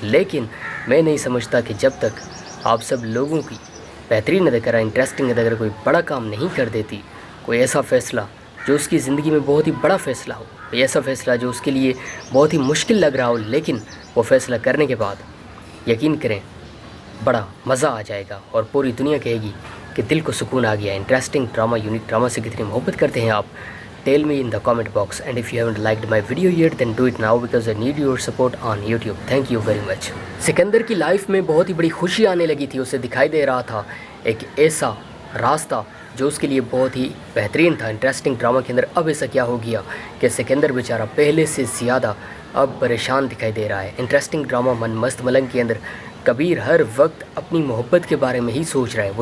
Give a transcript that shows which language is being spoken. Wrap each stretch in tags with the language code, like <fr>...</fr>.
<hi>लेकिन मैं नहीं समझता कि जब तक आप सब लोगों की बेहतरीन अदाकारा इंटरेस्टिंग अगर कोई बड़ा काम नहीं कर देती, कोई ऐसा फ़ैसला जो उसकी ज़िंदगी में बहुत ही बड़ा फ़ैसला हो, कोई ऐसा फ़ैसला जो उसके लिए बहुत ही मुश्किल लग रहा हो, लेकिन वो फ़ैसला करने के बाद यकीन करें बड़ा मज़ा आ जाएगा और पूरी दुनिया कहेगी कि दिल को सुकून आ गया। इंटरेस्टिंग ड्रामा, यूनिक ड्रामा से कितनी मोहब्बत करते हैं आप?</hi> <en>Tell me in the comment box, and if you haven't liked my video yet then do it now because I need your support on YouTube. Thank you very much.</en> <hi>Sikandar की life में बहुत ही बड़ी खुशी आने लगी थी। उसे दिखाई दे रहा था एक ऐसा रास्ता जो उसके लिए बहुत ही बेहतरीन था। इंटरेस्टिंग ड्रामा के अंदर अब ऐसा क्या हो गया कि सिकंदर बेचारा पहले से ज़्यादा अब परेशान दिखाई दे रहा है। इंटरेस्टिंग ड्रामा मन मस्त मलंग के अंदर कबीर हर वक्त अपनी मोहब्बत के बारे में ही सोच रहा है।</hi>